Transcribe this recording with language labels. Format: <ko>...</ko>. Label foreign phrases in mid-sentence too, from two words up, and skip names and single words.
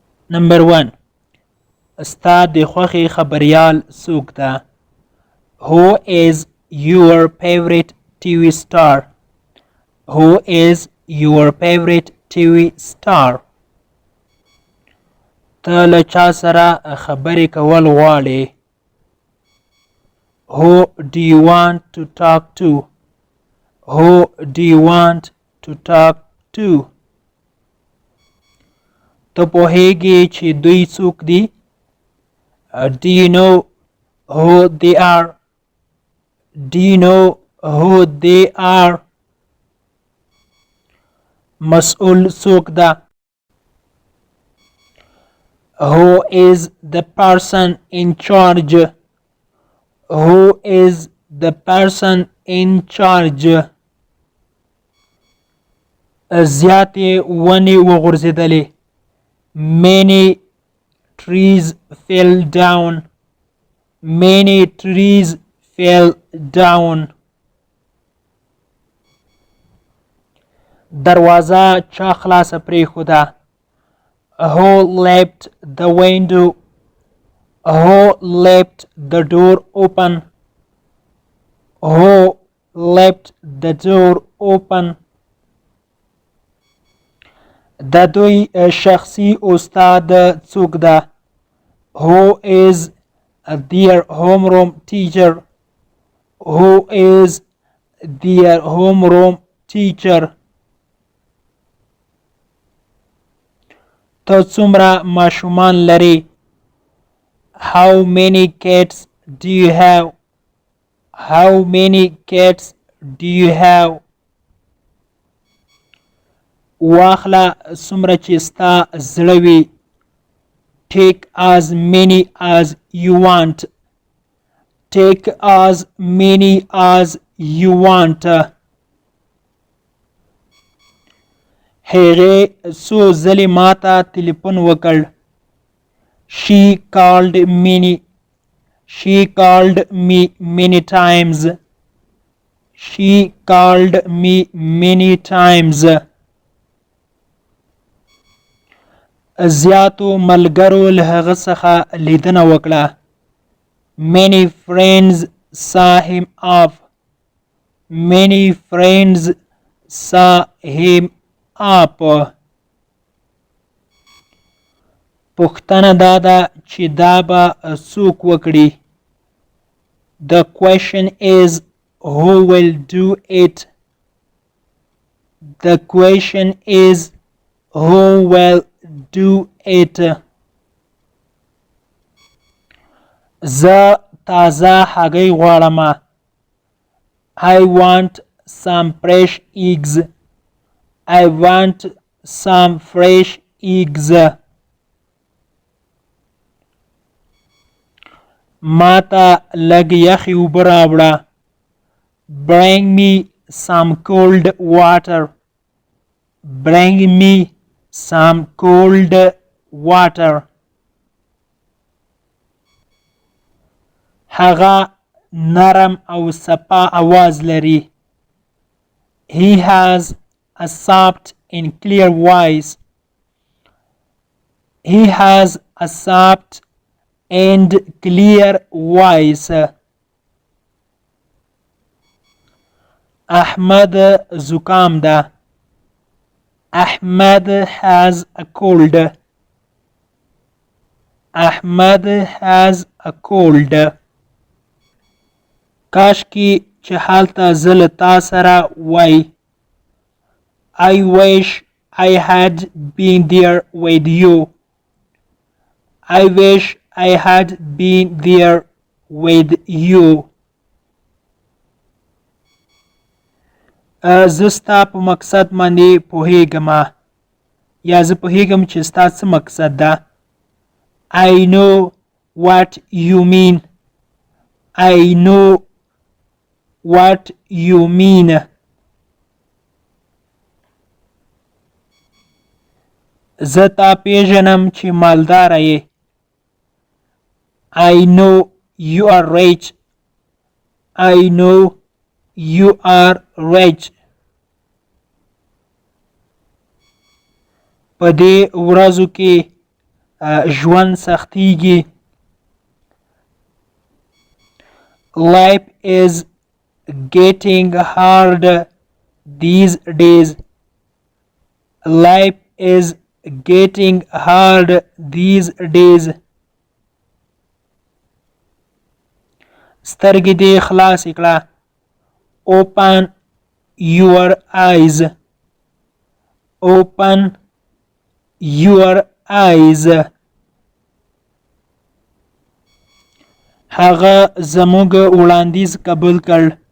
<ps>نمبر 1. ستا د خوښې خبریال څوک ده؟</ps> <en>Who is your favorite TV star? Who is your favorite TV star?</en> <ps>ته له چا سره خبرې کول غواړې؟</ps> <en>Who do you want to talk to? Who do you want to talk to?</en> <ps>ته پوهیږې چې دوی څوک دي؟</ps> <en>Do you know who they are? Do you know who they are?</en> <ps>مسؤول څوک ده؟</ps> <en>Who is the person in charge? Who is the person in charge?</en> <ps>زیاتې ونې وغورځېدلې.</ps> <en>Many trees fell down. Many trees fell down.</en> <ps>دروازه چا خلاصه پرېښوده؟</ps> <en>Who left the window? Who left the door open? Who left the door open?</en> <ps>د دوی شخصي استاد څوک ده؟</ps> <en>Who is their homeroom teacher? Who is their homeroom teacher?</en> <ps>ته څومره ماشومان لرې؟</ps> <en>How many cats do you have? How many cats do you have?</en> <ps>واخله څومره چې ستا زړه وي.</ps> <en>Take as many as you want. Take as many as you want.</en> <ps>هغې څو ځلې ماته تلیفون وکړ.</ps> <en>She called me many times. She called me many times.</en> <ps>زیاتو ملګرو له هغه څخه لیدنه وکړه.</ps> <en>Many friends saw him off. Many friends saw him up.</en> <ps>پوښتنه دا ده چې دا به څوک وکړي.</ps> <en>The question is who will do it. The question is who will do it.</en> <ps>زه تازه هګۍ غواړم.</ps> <en>I want some fresh eggs. I want some fresh eggs.</en> <ps>ماته لږ یخې اوبه راوړه.</ps> <en>Bring me some cold water. Bring me some cold water.</en> <ps>هغه نرم او صفا آواز لري.</ps> <en>He has a soft and clear voice. He has a soft and clear voice.</en> <ps>احمد زکام ده.</ps> <en>Ahmed has a cold. Ahmed has a cold.</en> <ps>کاشکي چې هلته زه له تا سره وای.</ps> <en>I wish I had been there with you. I wish I had been there with you.</en> <ps>زه ستا په مقصد باندې پوهیږم. یا زه پوهیږم چې ستا څه مقصد ده.</ps> <en>I know what you mean. I know what you mean.</en> <ps>زه تا پیژنم چې مالداره یې.</ps> <en>I know you are rich. I know you are rich.</en> <ps>په دې ورځو کې ژوند سختیږي.</ps> <en>Life is getting hard these days. Life is getting hard these days.</en> <ps>سترګې دې خلاص کړه.</ps> <en>Open your eyes. Open your eyes.</en> <ps>هغه زموږ وړاندیز قبول کړ.</ps>